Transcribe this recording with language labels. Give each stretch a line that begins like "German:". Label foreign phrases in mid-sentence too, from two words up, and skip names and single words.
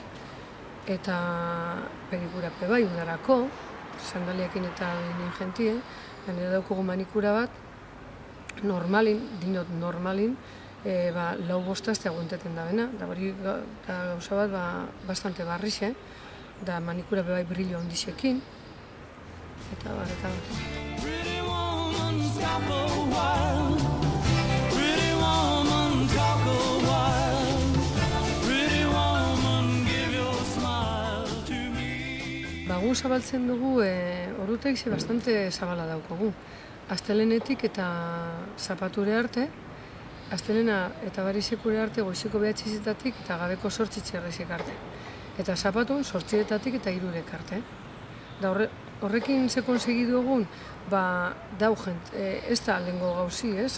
Basque: Eta pedikura bebai udarako, sandaliakin eta dinen jentie, gainera daukugu manikura bat, normalin, dinot normalin, lau bostazte aguanteten da bena, da hori gauza bat bastante barrixe, da manikura bebai brillo ondixekin, eta bar.
English: Pretty woman, stop a while. Pretty woman, talk a while. Pretty woman, give your smile to me.
Basque: Gu zabaltzen dugu, ordutek bastante zabala daukogu. Astelenetik eta zapature arte, astelena eta barizekure arte goizeko 9 eta gabeko 8 arte. eta zapatun 8etatik eta 3 arte. Da horrekin ze konsegidu egun, dau jent, ez da lehengo gauzi, ez?